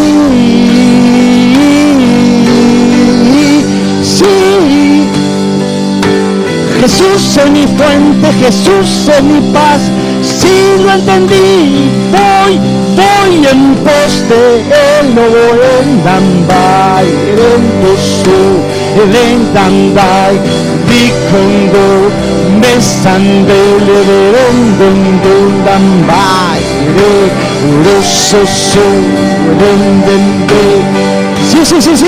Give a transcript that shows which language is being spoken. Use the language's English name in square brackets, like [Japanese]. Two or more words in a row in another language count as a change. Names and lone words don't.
[Spanish] Jesús es mi fuente, Jesús es mi paz. Sí, lo entendí. Voy en pos de Él. No voy en Dambay, en Bosu, en Dambay. Dicondo, besandele, en Dambay. Sí, sí, sí, sí.